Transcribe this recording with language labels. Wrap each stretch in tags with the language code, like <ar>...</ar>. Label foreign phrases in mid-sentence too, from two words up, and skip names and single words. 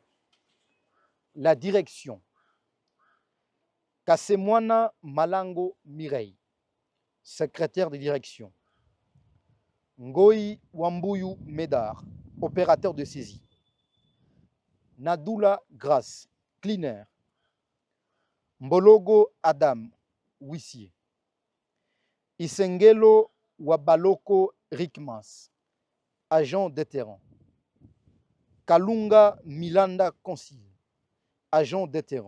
<fr>La direction Kasemwana Malango Mirei, secrétaire de direction. Ngoi Wambuyu Medar, opérateur de saisie. Nadoula Grace, cleaner. Mbologo Adam, huissier. Isengelo Wabaloko Rikmas, agent de terrain. Kalunga Milanda Consil, agent de terrain.</fr>